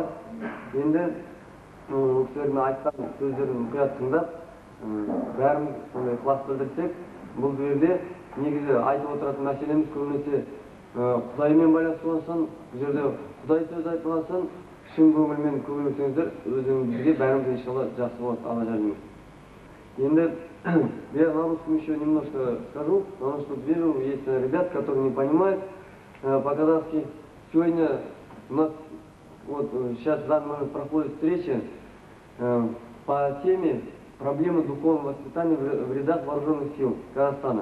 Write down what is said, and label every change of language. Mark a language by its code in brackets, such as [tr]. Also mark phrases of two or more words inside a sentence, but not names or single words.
[kk] Енді ол кісілердің айтқан сөздерін мұқият тыңдап, бәріміз сондай ықылас білдірсек, бұл жерде негізі айтып отыратын мәселеміз көбінесе Құдаймен байланысты болсын, бұл жерде Құдай сөз айтылған соң, шын көңілмен көңілсеңіздер, өзіңізге бәріміз иншалла жақсы болады, Алла жәрдем етсін. [ru] Енді я на русском еще немножко скажу, потому что вижу, есть ребят, которые не понимают по-казахски. Сегодня у нас вот сейчас в данный момент проходит встреча по теме проблемы духовного воспитания в рядах вооруженных сил Казахстана.